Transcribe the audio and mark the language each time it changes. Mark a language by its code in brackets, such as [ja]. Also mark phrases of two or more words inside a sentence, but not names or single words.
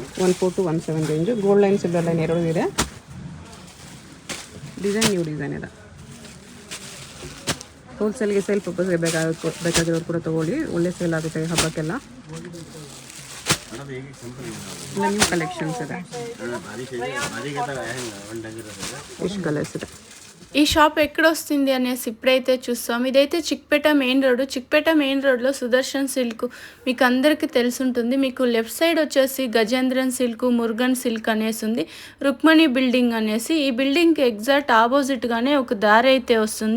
[kn] 14 to 17 ರೇಂಜು. [en] gold line silver line [kn] ಎರಡು ಇದೆ. [en] design new design [kn] ಇದೆ. ಹೋಲ್ಸೇಲ್ಗೆ ಸೇಲ್ ಪರ್ಪಸ್ಗೆ ಬೇಕಾಗಿರೋರು ಕೂಡ ತೊಗೊಳ್ಳಿ. ಒಳ್ಳೆ ಸೇಲ್ ಆಗುತ್ತೆ ಹಬ್ಬಕ್ಕೆಲ್ಲ. [en] new collections [kn] ಇದೆ. ಎಷ್ಟು ಕಲರ್ಸ್ ಇದೆ. [te] ఈ షాప్ ఎక్కడ వస్తుంది అనేసి ఇప్పుడైతే చూస్తాం. ఇదైతే చిక్పేట [en] main road. [te] చిక్పేట మెయిన్ రోడ్లో సుదర్శన్ సిల్క్ మీకు అందరికీ తెలుసుంటుంది. మీకు [en] left side [te] వచ్చేసి గజేంద్రన్ సిల్క్, మురుగన్ సిల్క్ అనేసి ఉంది. రుక్మణి బిల్డింగ్ అనేసి, ఈ బిల్డింగ్కి ఎగ్జాక్ట్ ఆపోజిట్గానే ఒక దారి అయితే వస్తుంది.